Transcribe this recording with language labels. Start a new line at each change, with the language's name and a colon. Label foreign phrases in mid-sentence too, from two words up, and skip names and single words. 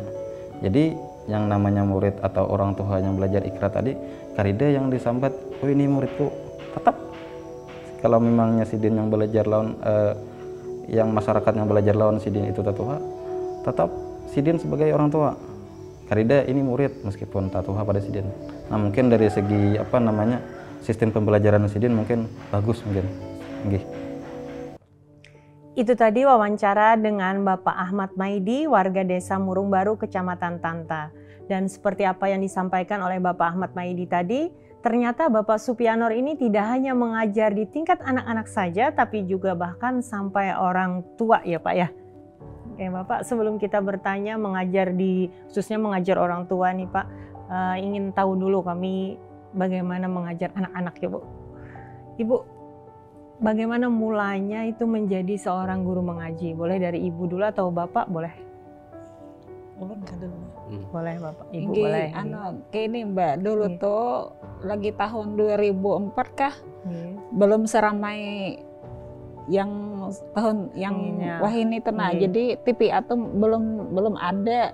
Indonesian: Jadi yang namanya murid atau orang tua yang belajar ikra tadi, karida yang disambat, oh ini muridku, tetap kalau memangnya Sidin yang belajar lawan yang masyarakat yang belajar lawan Sidin itu tua, tetap Sidin sebagai orang tua. Karida ini murid meskipun tatuha pada Sidin. Nah, mungkin dari segi sistem pembelajaran Sidin mungkin bagus mungkin. Nggih. Itu tadi wawancara dengan Bapak Ahmad Maidi, warga Desa Murung Baru, Kecamatan Tanta. Dan seperti apa yang disampaikan oleh Bapak Ahmad Maidi tadi, ternyata Bapak Supianor ini tidak hanya mengajar di tingkat anak-anak saja, tapi juga bahkan sampai orang tua ya Pak ya. Oke Bapak, sebelum kita bertanya khususnya mengajar orang tua nih Pak, ingin tahu dulu kami bagaimana mengajar anak-anak ya Bu. Ibu, bagaimana mulanya itu menjadi seorang guru mengaji? Boleh dari Ibu dulu atau Bapak boleh?
Banjar: Ulun ka dulu.
Indonesian: Boleh Bapak, Ibu Nggih, boleh. kayak ini Mbak, dulu Nggih. tuh lagi tahun 2004 kah? Belum seramai yang tahun yang Iya. wah ini tenang. Nggih. Jadi TPA tuh belum ada.